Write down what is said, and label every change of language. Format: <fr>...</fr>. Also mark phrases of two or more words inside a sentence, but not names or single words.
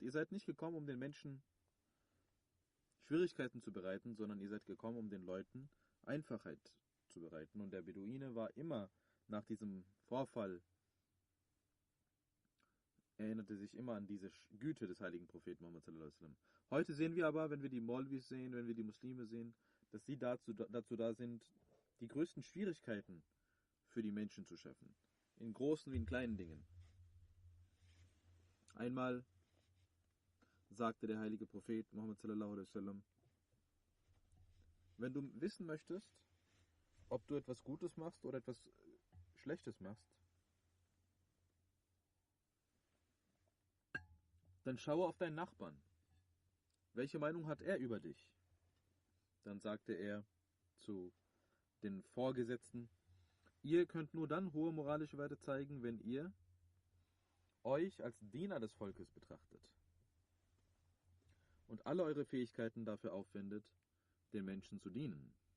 <de>Ihr seid nicht gekommen, um den Menschen Schwierigkeiten zu bereiten, sondern ihr seid gekommen, um den Leuten Einfachheit zu bereiten. Und der Beduine war immer nach diesem Vorfall, erinnerte sich immer an diese Güte des heiligen Propheten Muhammad</de> <ar>صلى الله عليه وسلم.</ar> <de>Heute sehen wir aber, wenn wir die Maulvis sehen, wenn wir die Muslime sehen, dass sie dazu da sind, die größten Schwierigkeiten für die Menschen zu schaffen. In großen wie in kleinen Dingen. Einmal sagte der heilige Prophet Muhammad</de> <ar>صلى الله عليه وسلم:</ar> <de>Wenn du wissen möchtest, ob du etwas Gutes machst oder etwas Schlechtes machst, dann schaue auf deinen Nachbarn. Welche Meinung hat er über dich? Dann sagte er zu den Vorgesetzten: Ihr könnt nur dann hohe moralische Werte zeigen, wenn ihr euch als Diener des Volkes betrachtet und alle eure Fähigkeiten dafür aufwendet, den Menschen zu dienen.</de>